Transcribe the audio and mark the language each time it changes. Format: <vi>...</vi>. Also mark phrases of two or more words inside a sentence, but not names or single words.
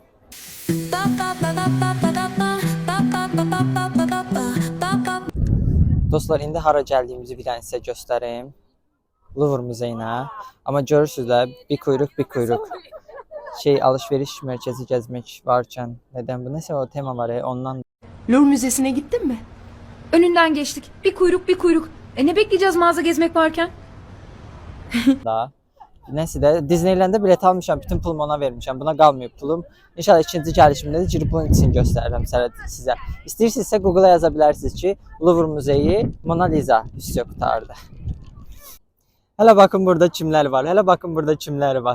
<az>Dostlar, indi hara gəldiyimizi bir dənə sizə göstərim. Louvre muzeyinə. Amma görürsünüz də bir kuyruq. Alışveriş mərkəzi gəzmək varkən nədən bu? Nəsə o tema var ya, ondan.</az> <tr>Louvre Müzesi'ne gittin mi? Önünden geçtik. Bir kuyruk. Ne bekleyeceğiz mağaza gezmek varken? Da.</tr> <az>Neyse də Disneyland'da bilet almışam, bütün pulumu ona vermişəm. Buna qalmayıb pulum. İnşallah ikinci gəlişimdə də girib</az> <tr>bunun için</tr> <az>göstərirəm sizə. İstəyirsinizsə Google-a yaza bilərsiniz ki, Louvre Muzeyi Mona Lisa üstü qutardı. Hələ baxın burada kimlər var.</az>